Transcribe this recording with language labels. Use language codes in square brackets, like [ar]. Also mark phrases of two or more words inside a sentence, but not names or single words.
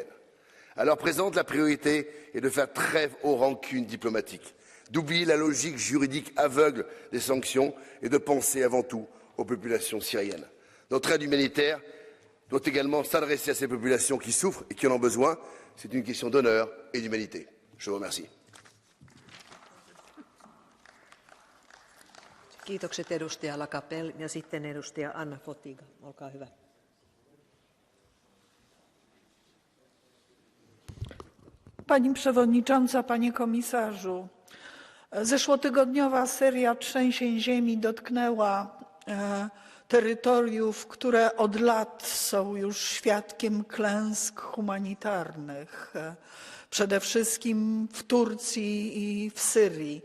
[fr] À l'heure présente, la priorité est de faire trêve aux rancunes diplomatiques, d'oublier la logique juridique aveugle des sanctions et de penser avant tout aux populations syriennes. Notre aide humanitaire doit également s'adresser à ces populations qui souffrent et qui en ont besoin. C'est une question d'honneur et d'humanité. Je vous remercie. [fi] Kiitokset edustaja Lakapel ja sitten edustaja Anna Fotyga. Olkaa hyvä. [pl] Pani Przewodnicząca, Panie Komisarzu, zeszłotygodniowa seria trzęsień ziemi dotknęła terytoriów, które od lat są już świadkiem klęsk humanitarnych, przede wszystkim w Turcji i w Syrii.